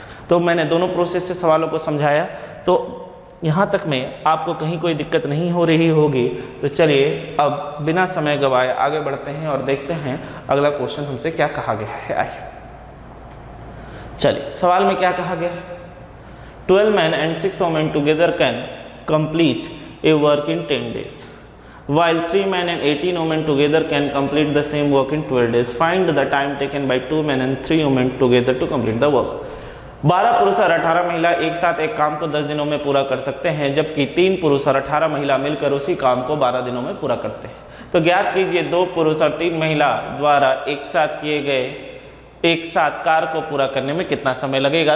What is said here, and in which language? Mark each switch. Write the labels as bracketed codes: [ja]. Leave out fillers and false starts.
[hi] तो मैंने दोनों प्रोसेस से सवालों को समझाया, तो यहाँ तक में आपको कहीं कोई दिक्कत नहीं हो रही होगी। तो चलिए अब बिना समय गवाए आगे बढ़ते हैं और देखते हैं अगला क्वेश्चन हमसे क्या कहा गया है। आइए चलिए, सवाल में क्या कहा गया है? [en] 12 men and 6 women together can complete a work in 10 days, while 3 men and 18 women together can complete the same work in 12 days. Find the time taken by 2 men and 3 women together to complete the work. [hi] 12 पुरुष और 18 महिला एक साथ एक काम को 10 दिनों में पूरा कर सकते हैं, जबकि 3 पुरुष और 18 महिला मिलकर उसी काम को 12 दिनों में पूरा करते हैं। तो ज्ञात कीजिए 2 पुरुष और 3 महिला द्वारा एक साथ किए गए एक साथ कार्य को पूरा करने में कितना समय लगेगा।